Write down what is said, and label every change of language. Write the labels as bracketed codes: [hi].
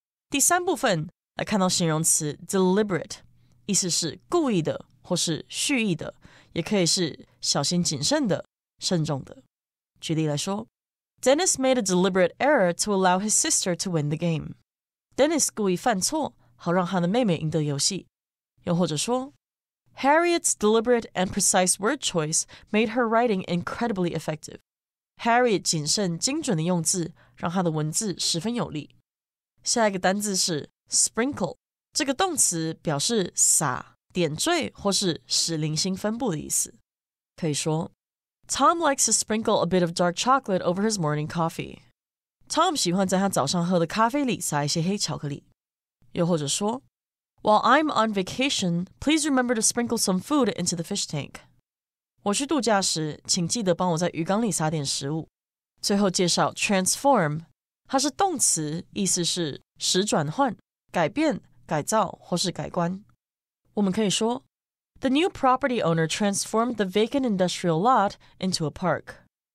[zh] 第三部分来看到形容词 deliberate， 意思是故意的或是蓄意的，也可以是小心谨慎的、慎重的。举例来说 [en] Dennis made a deliberate error to allow his sister to win the game. [zh] Dennis 故意犯错，好让他的妹妹赢得游戏。又或者说 [en] Harriet's deliberate and precise word choice made her writing incredibly effective. [zh] Harriet 谨慎精准的用字，让她的文字十分有力。下一个单字是 sprinkle， 这个动词表示撒、点缀或是使零星分布的意思。可以说 [en] Tom likes to sprinkle a bit of dark chocolate over his morning coffee. [zh] Tom 喜欢在他早上喝的咖啡里撒一些黑巧克力。又或者说 [en] While I'm on vacation, please remember to sprinkle some food into the fish tank. [zh] 我去度假时，请记得帮我在鱼缸里撒点食物。最后介绍 transform， 它是动词，意思是使转换、改变、改造或是改观。我们可以说 [en] The new property owner transformed the vacant industrial lot into a park.